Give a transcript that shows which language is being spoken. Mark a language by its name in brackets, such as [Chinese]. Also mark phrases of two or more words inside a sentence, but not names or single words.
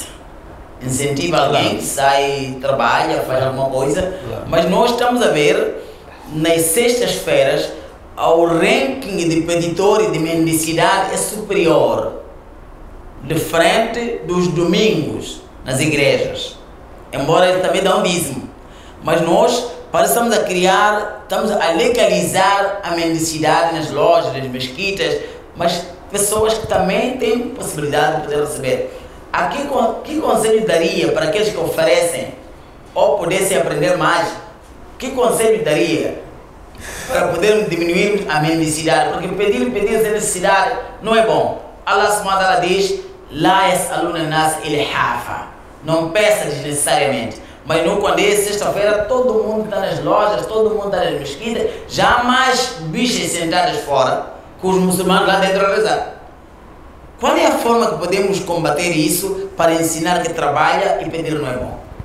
[Portuguese] Incentiva alguém que sai, trabalha, faz alguma coisa, mas nós estamos a ver nas sextas-feiras o ranking de peditor e de mendicidade é superior de frente dos domingos nas igrejas, embora ele também dá um dízimo, mas nós estamos a criar, estamos a legalizar a mendicidade nas lojas, nas mesquitas, mas pessoas que também têm possibilidade de poder receber. Aqui, que conselho daria para aqueles que oferecem ou pudessem aprender mais? Que conselho daria para podermos diminuir a mendicidade? Porque pedir sem necessidade não é bom. [Arabic] الله سبحانه وتعالى diz: لا يسألون الناس إلحافا. [Portuguese] Não peça desnecessariamente. Mas não, quando é sexta-feira, todo mundo está nas lojas, todo mundo está nas mesquitas, já há mais bichas sentadas fora, com os muçulmanos lá dentro a rezar. Qual é a forma que podemos combater isso para ensinar que trabalha e pedir não é bom?